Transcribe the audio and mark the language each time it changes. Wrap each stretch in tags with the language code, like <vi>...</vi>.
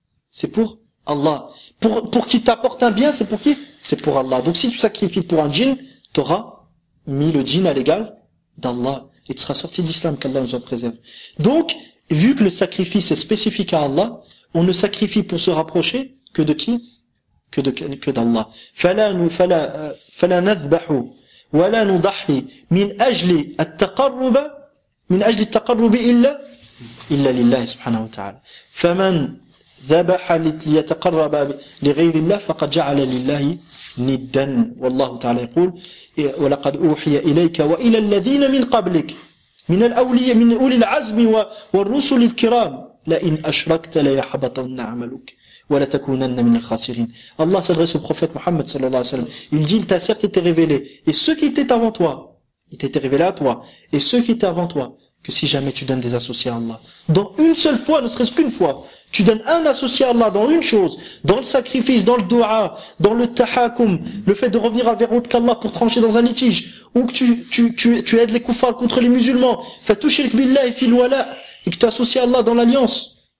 <fr>C'est pour Allah. Pour qu'il t'apporte un bien, c'est pour qui? C'est pour Allah. Donc si tu sacrifies pour un djinn, tu auras mis le djinn à l'égal d'Allah, et tu seras sorti d'islam, qu'Allah nous en préserve. Donc, vu que le sacrifice est spécifique à Allah, on ne sacrifie pour se rapprocher que de qui? Que d'Allah.</fr> <ar>فلا نذبح ولا نضحي من أجل التقرب إلا لله سبحانه وتعالى. فمن ذبح ليتقرب لغير الله فقد جعل لله ندا. والله تعالى يقول ولقد أوحي إليك وإلى الذين من قبلك من الأولياء من أولي العزم والرسل الكرام لئن أشركت ليحبطن عملك ولا تكونن من الخاسرين.</ar> <fr>Allah s'adresse au prophète Mohammed sallallahu alayhi wa sallam. Il dit, il t'a certes été révélé, et ceux qui étaient avant toi, il t'était révélé à toi, et ceux qui étaient avant toi, que si jamais tu donnes des associés à Allah, dans une seule fois, ne serait-ce qu'une fois, tu donnes un associé à Allah dans une chose, dans le sacrifice, dans le dua, dans le tahakum, le fait de revenir vers autre qu'Allah pour trancher dans un litige, ou que tu aides les kuffars contre les musulmans,</fr> <ar>fatushrik billahi fil wala,</ar> <fr>et que tu associes Allah dans l'alliance.</fr>